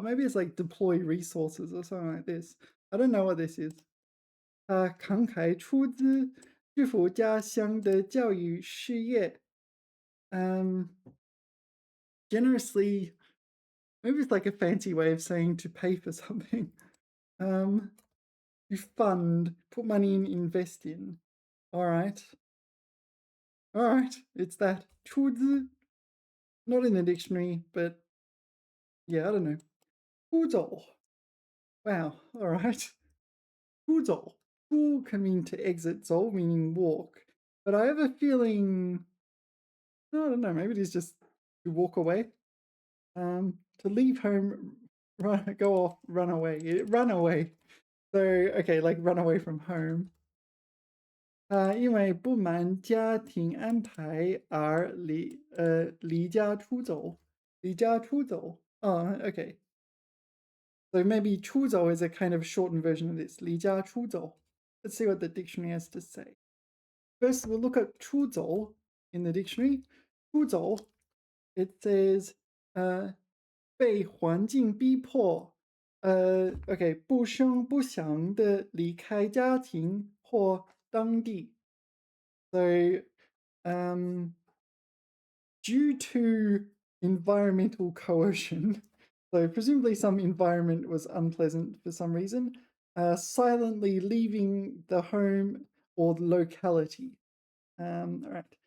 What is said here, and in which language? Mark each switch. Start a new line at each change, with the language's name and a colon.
English: Maybe it's like deploy resources or something like this. I don't know what this is.
Chinese: 慷慨出资支付家乡的教育事业.
English: Generously, maybe it's like a fancy way of saying to pay for something. To fund, put money in, invest in. All right. It's that. 出资. Not in the dictionary, but yeah, I don't know. 出走.Wow, all right. 出走. 出 can mean to exit, 走 meaning walk. But I have a feeling, I don't know, maybe it is just to walk away. To leave home, go off, run away. Run away. So, okay, like run away from home.
Chinese: 因为不满家庭安排而离家出走。
English: 离家出走.Oh, okay. So maybe 出走 is a kind of shortened version of this.
Chinese: 离家出走.
English: Let's see what the dictionary has to say. First, we'll look at 出走 in the dictionary.
Chinese: 出走, it says 被环境逼迫, okay, 不声不响的离开家庭或当地.
English: So, due to environmental coercion, so presumably some environment was unpleasant for some reason, silently leaving the home or the locality. All right.